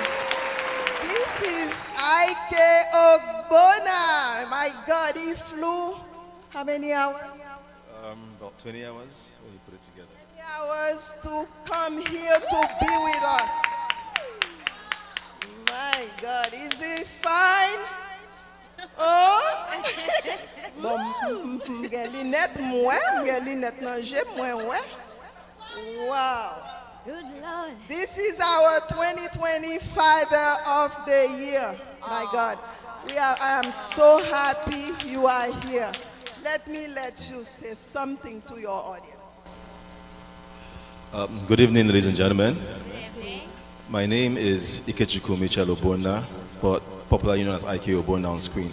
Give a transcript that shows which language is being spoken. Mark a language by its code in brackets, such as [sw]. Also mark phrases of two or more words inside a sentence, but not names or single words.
[en] This is IK Ogbonna. My God, he flew how many hours? About 20 hours when you put it together. Hours to come here to be with us. My God, is it fine? Oh? [ht] Bon, m'gen linette mwen, m'gen linette nan jè mwen wè. [en] Wow. Good Lord. This is our 2020 Father of the Year. My God, I am so happy you are here. Let you say something to your audience. Good evening, ladies and gentlemen. My name is Ikechukwu Michel Ogbonna, but popularly known as IK Ogbonna on screen.